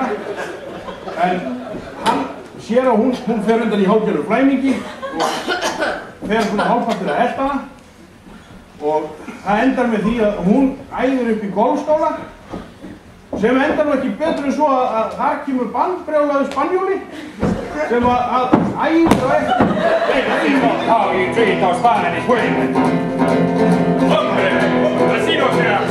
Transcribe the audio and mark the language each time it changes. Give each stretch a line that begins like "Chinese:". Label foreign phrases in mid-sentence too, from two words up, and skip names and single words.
Icelandic: En hann sér að hún fer undan í hálfgerður flæmingi og fer svona hálfpartur að elta hana. Og það endar með því að hún æðir upp í golfskála sem endar nú ekki betur en svo að þar kemur bandbrjálaður Spanjóli sem að æðir á eftir.
English: How you treat those Spanish women?
Spanish: Hombre, así no se hace.